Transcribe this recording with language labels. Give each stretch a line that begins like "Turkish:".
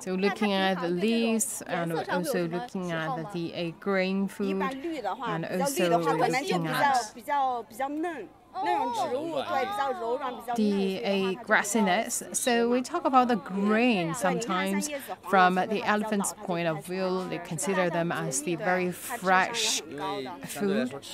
English: So looking at the leaves and also looking at the green food and also looking at
Chinese: 比较嫩。那种植物对比较柔软，比较
English: the grassiness. So we talk about the grain sometimes from the elephant's point of view. They consider them as the very fresh food.